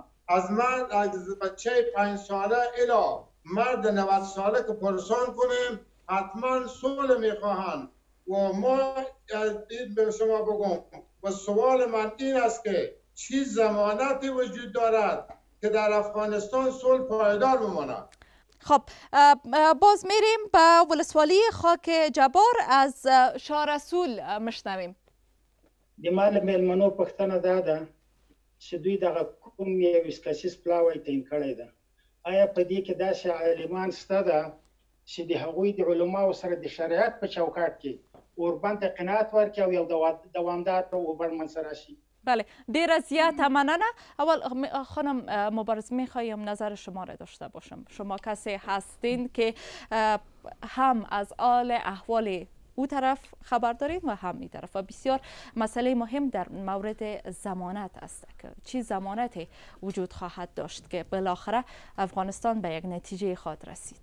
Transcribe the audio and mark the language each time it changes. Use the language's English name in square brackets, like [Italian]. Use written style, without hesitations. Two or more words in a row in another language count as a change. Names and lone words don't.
[Persian] از بچه 5 ساله الی مرد 90 ساله که پرسان کنیم حتما صلح میخواهند و ما این به شما بگم و سوال من این است که چی ضمانتی وجود دارد که در افغانستان صلح پایدار بماند؟ خب باز میریم به ولسوالی خاک جبار از شاه رسول مشنویم. [Pashto] د مال میلمنو پښتنه دا ده چې دوی دغه کوم یو کسیز پلاوی تعین کړی ده. آیا په دې کې داسې عالمان شته ده چې د هغوی د علماو سره د شریعت په چوکاټ کې اوربند ته قناعت ورکړي او یو دوامدار اوبر منځ راشي؟ بله، ډیره زیاته مننه. [Persian] اول خانم مبارز میخوایم نظر شما را داشته باشم. شما کسی هستین که هم از حال احوال او طرف خبر دارید و هم این طرف و بسیار مسئله مهم در مورد ضمانت است که چی ضمانتی وجود خواهد داشت که بالاخره افغانستان به یک نتیجه خواهد رسید.